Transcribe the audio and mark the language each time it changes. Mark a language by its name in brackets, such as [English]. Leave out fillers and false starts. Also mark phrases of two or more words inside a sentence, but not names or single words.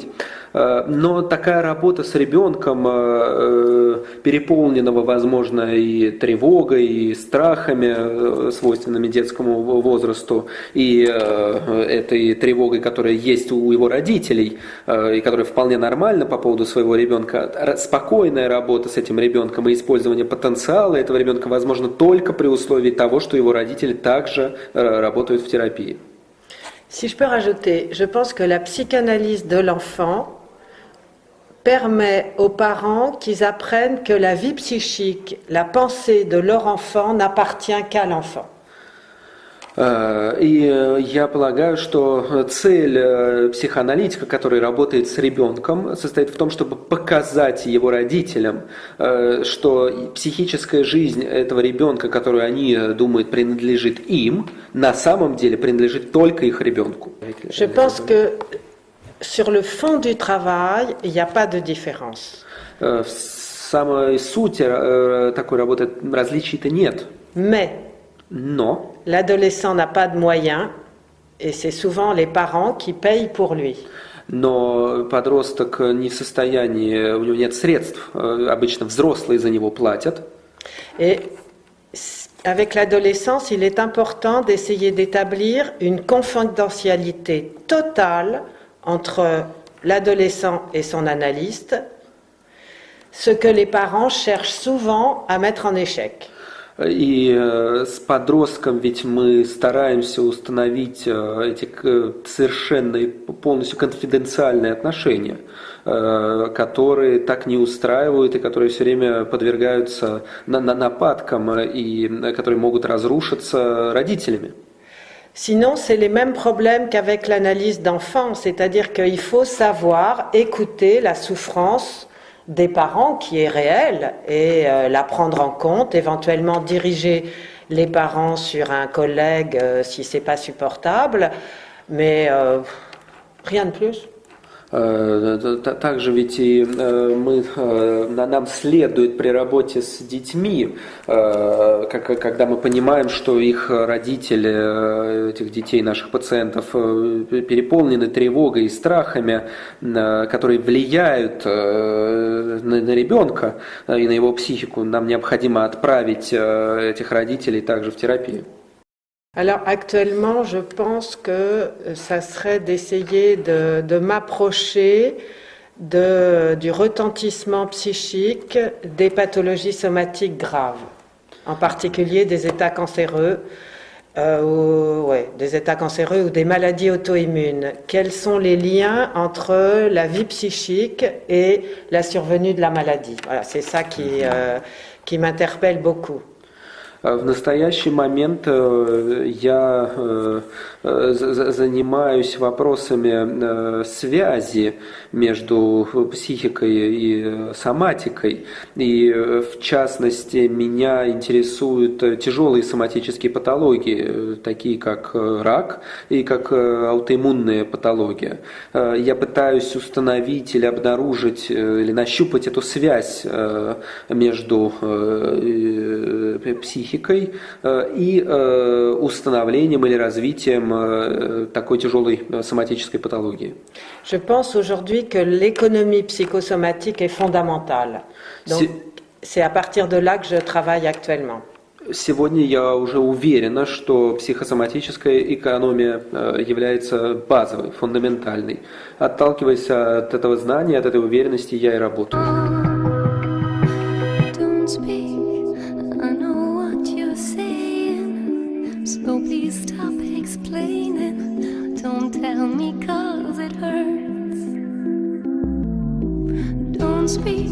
[Russian] Но такая работа с ребенком, переполненного, возможно, и тревогой, и страхами, свойственными детскому возрасту, и этой тревогой, которая есть у его родителей, и которая вполне нормальна по поводу своего ребенка, спокойная работа с этим ребенком и использование потенциала этого ребенка возможно только при условии того, что его родители также работают в терапии. [French] Si je peux rajouter, je pense que la psychanalyse de l'enfant permet aux parents qu'ils apprennent que la vie psychique, la pensée de leur enfant n'appartient qu'à l'enfant. [Russian] И я полагаю, что цель психоаналитика, который работает с ребенком, состоит в том, чтобы показать его родителям, что психическая жизнь этого ребенка, которую они думают принадлежит им, на самом деле принадлежит только их ребенку. [French] Je pense que Sur le fond du travail, il n'y a pas de différence. [Russian] В самой сути такой работы различий-то нет. [French] Mais [Russian] Но [French] l'adolescent n'a pas de moyens et c'est souvent les parents qui payent pour lui. [Russian] Но подросток не в состоянии, у него нет средств, обычно взрослые за него платят. [French] Et avec l'adolescence, il est important d'essayer d'établir une confidentialité totale entre l'adolescent et son analyste, ce que les parents cherchent souvent à mettre en échec. [Russian] И с подростком ведь мы стараемся установить эти совершенно и полностью конфиденциальные отношения, которые так не устраивают и которые все время подвергаются нападкам и которые могут разрушиться родителями. [French] Sinon, c'est les mêmes problèmes qu'avec l'analyse d'enfants, c'est-à-dire qu'il faut savoir écouter la souffrance des parents qui est réelle et la prendre en compte, éventuellement diriger les parents sur un collègue si c'est pas supportable, mais rien de plus. [Russian] Также ведь и нам следует при работе с детьми, когда мы понимаем, что их родители, этих детей, наших пациентов, переполнены тревогой и страхами, которые влияют на ребенка и на его психику, нам необходимо отправить этих родителей также в терапию. [French] Alors actuellement, je pense que ça serait d'essayer de m'approcher du retentissement psychique des pathologies somatiques graves, en particulier des états cancéreux, des états cancéreux ou des maladies auto-immunes. Quels sont les liens entre la vie psychique et la survenue de la maladie? Voilà, c'est ça qui m'interpelle beaucoup. [Russian] В настоящий момент я занимаюсь вопросами связи между психикой и соматикой. И в частности меня интересуют тяжелые соматические патологии, такие как рак и как аутоиммунные патологии. Я пытаюсь установить или обнаружить, или нащупать эту связь между психикой и установлением или развитием такой тяжелой соматической патологии. [French] Je pense aujourd'hui que l'économie psychosomatique est fondamentale. Donc, c'est à partir de là que je travaille actuellement. [Russian] Сегодня я уже уверена, что психосоматическая экономия является базовой, фундаментальной. Отталкиваясь от этого знания, от этой уверенности, я и работаю. [English] So please stop explaining. Don't tell me 'cause it hurts. Don't speak.